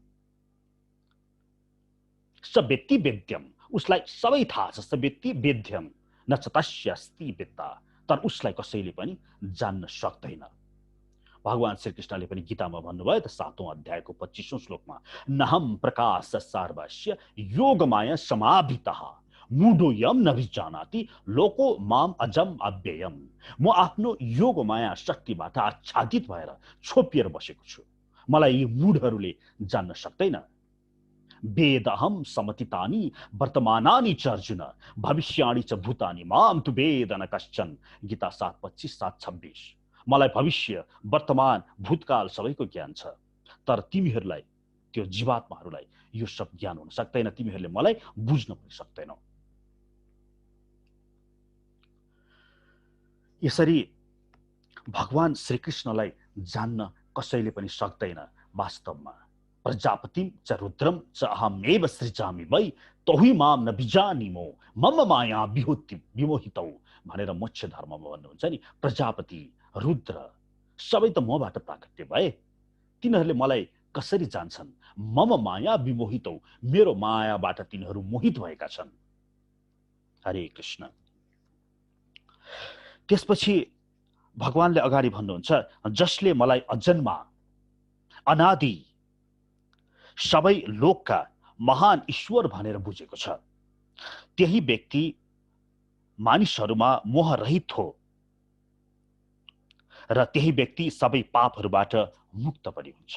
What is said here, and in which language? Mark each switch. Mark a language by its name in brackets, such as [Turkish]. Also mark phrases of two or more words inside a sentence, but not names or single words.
[Sanskrit] स व्यक्ति वेद्यम, [Nepali] उसलाई सबै थाहा छ। [Sanskrit] स व्यक्ति वेद्यम न तस्यास्ति वेत्ता, [Nepali] तर उसलाई कसैले पनि जान्न सक्दैन। भगवान श्री कृष्णले पनि गीतामा भन्नुभयो त 7औं अध्यायको 25औं श्लोकमा [Sanskrit] नहम प्रकाश सर्वस्य योगमाया समाभितः मूढोयम न विजानाति लोको माम अजम अव्ययम। [Nepali] म आफ्नो योगमाया शक्तिबाट आच्छादित भएर छोपिएर बसेको छु, मलाई यी मूढहरूले जान्न सक्दैन। [Sanskrit] वेदहम समतितानि वर्तमानानि च अर्जुन भविष्याणि च भूतानि माम तु वेद न कश्चन। [Nepali] गीता 7:25 7:26। मलाई भविष्य वर्तमान भूतकाल सबैको ज्ञान छ, तर तिमीहरूलाई त्यो जीवात्माहरूलाई यो सब ज्ञान हुन सक्दैन, तिमीहरूले मलाई बुझ्न पनि सक्दैनौ। यसरी भगवान श्रीकृष्णलाई जान्न कसैले पनि सक्दैन। वास्तवमा [Sanskrit] प्रजापतिम च रुद्रम च अहमेव सृजामि वै तोहि माम न बिजानीमो मम माया विमोहितौ [Nepali] भनेर मोक्ष धर्ममा भन्नुहुन्छ नि। प्रजापति रुद्र सबै त मबाट प्राकट्य भए, तिनीहरूले मलाई कसरी जान्छन्। [Sanskrit] मम माया विमोहितौ, [Nepali] मेरो मायाबाट तिनीहरू मोहित भएका छन्। हरे कृष्ण। त्यसपछि भगवानले अगाडि भन्नुहुन्छ जसले मलाई अजन्मा अनादि सबै लोकका महान ईश्वर भनेर बुझेको छ, त्यही व्यक्ति मानिसहरूमा मोह रहित हो र त्यही व्यक्ति सबै पापहरूबाट मुक्त पनि हुन्छ।